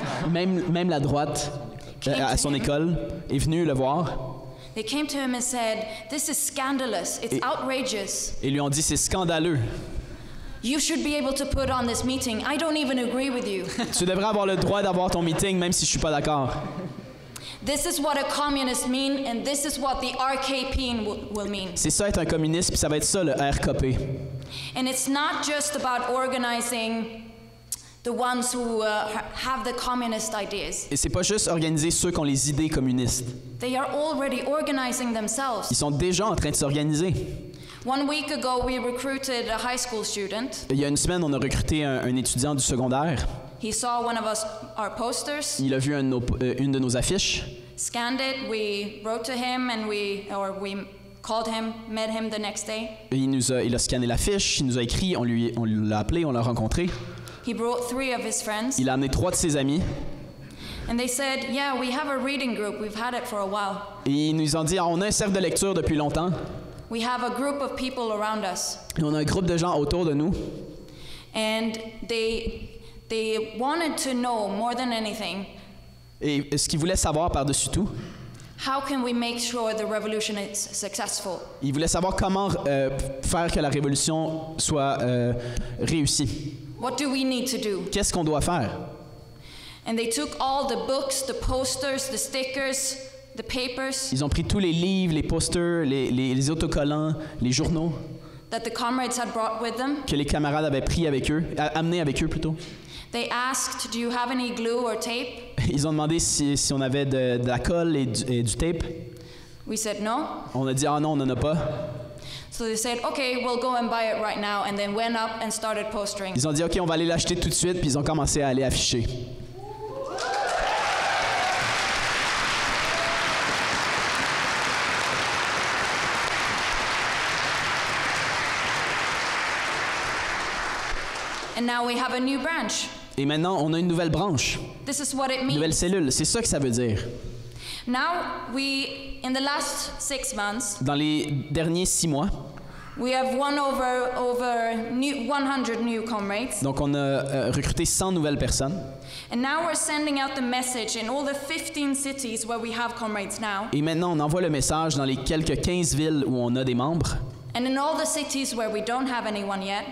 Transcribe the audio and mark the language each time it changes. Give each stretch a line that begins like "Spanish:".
French: Même la droite à son école est venue le voir
English: they came to him and said, "This is scandalous. It's outrageous.
French: et lui ont dit c'est scandaleux.
English: You should be able to put on this meeting. I don't even agree with you."
French: Tu devrais avoir le droit d'avoir ton meeting même si je suis pas d'accord.
English: This is what a communist mean, and this is what the RKP will mean.
French: C'est ça être un communiste, puis ça va être ça le RKP.
English: And it's not just about organizing the ones who have the communist ideas.
French: Et c'est pas juste organiser ceux qui ont les idées communistes.
English: They are already organizing themselves.
French: Ils sont déjà en train de s'organiser.
English: 1 week ago, we recruited a high school student.
French: Il y a une semaine, on a recruté un étudiant du secondaire.
English: He saw one of our posters.
French: Il a vu une de nos affiches.
English: Scanned it. We wrote to him and we called him, met him the next day.
French: Et il a scanné l'affiche, il nous a écrit, on l'a appelé, on l'a rencontré.
English: He brought 3 of his friends.
French: Il a amené 3 de ses amis.
English: And they said, "Yeah, we have a reading group. We've had it for a while.
French: Et ils nous ont dit, on a un cercle de lecture depuis longtemps.
English: We have a group of people around us."
French: Et on a un groupe de gens autour de nous.
English: And they wanted to know more than anything.
French: Et ce qu'ils voulaient savoir par-dessus tout,
English: how can we make sure the revolution is successful?
French: Ils voulaient savoir comment faire que la révolution soit réussie.
English: What do we need to do?
French: Qu'est-ce qu'on doit faire?
English: And they took all the books, the posters, the stickers, the papers.
French: Ils ont pris tous les livres, les posters, les autocollants, les journaux
English: that the comrades had brought with them.
French: Que les camarades avaient pris avec eux, amenés avec eux plutôt.
English: They asked, "Do you have any glue or tape?"
French: Ils ont demandé si on avait de la colle et du tape.
English: We said no.
French: On a dit ah non, on n'en a pas.
English: So they said, "Okay, we'll go and buy it right now," and then went up and started postering.
French: Ils ont dit ok, on va aller l'acheter tout de suite, puis ils ont commencé à aller afficher.
English: And now we have a new branch.
French: Et maintenant, on a une nouvelle branche.
English: This is what it means.
French: Nouvelle cellule, c'est ça que ça veut dire.
English: Now in the last 6 months,
French: dans les derniers 6 mois,
English: we have won over 100 new comrades.
French: Donc on a recruté 100 nouvelles personnes.
English: And now we're sending out the message in all the 15 cities where we have comrades now.
French: Et maintenant, on envoie le message dans les quelques 15 villes où on a des membres.
English: And in all the cities where we don't have anyone yet.